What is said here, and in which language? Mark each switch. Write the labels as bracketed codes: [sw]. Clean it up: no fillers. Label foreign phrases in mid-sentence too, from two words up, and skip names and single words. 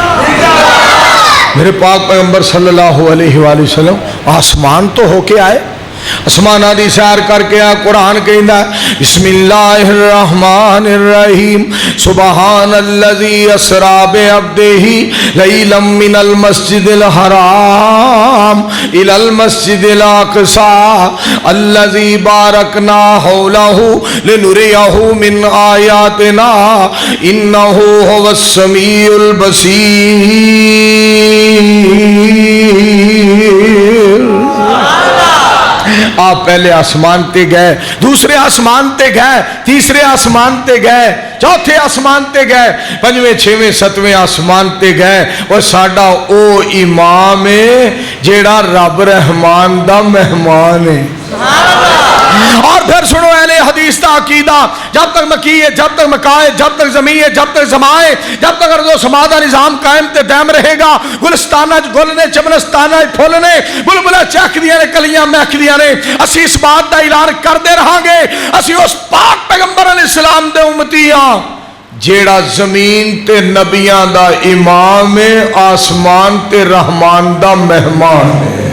[pa] میرے پاک پیغمبر [ar] صلی اللہ علیہ وآلہ وسلم [pa] آسمان تو ہو کے آئے آسماناں دی سیر کر کے آ قرآن کہندا [ar] بسم الله الرحمن الرحيم سبحان الذي أسرى بعبده ليلا من المسجد الحرام إلى المسجد الأقصى الذي باركنا حوله لنريه من آياتنا إنه هو السميع البصير. [pa] آپ پہلے آسمان تے گئے، دوجے آسمان تے گئے، تیجے آسمان تے گئے، چوتھے آسمان تے گئے، پنجویں چھیویں ستویں آسمان تے گئے اور ساڈا او امام ہے جیہڑا رب رحمان دا مہمان ہے. [ur] اور پھر سنو اہلِ حدیث کا عقیدہ، جب تک مکیں ہے، جب تک مکاں ہے، جب تک زمیں ہے، جب تک زماں ہے، جب تک ارض و سما دا نظام قائم تے دائم رہے گا. [pa] گلستاناں گل نے، چمنستاناں پھل نے، بلبلاں چہکدیاں نے، کلیاں مہکدیاں نے. اسی اس بات کا اعلان کرتے رہاں گے، اسی اس پاک پیغمبر علیہ السلام دے امتی ہاں جیہڑا زمین تے نبیاں دا امام ہے، آسمان تے رحمان دا مہمان ہے.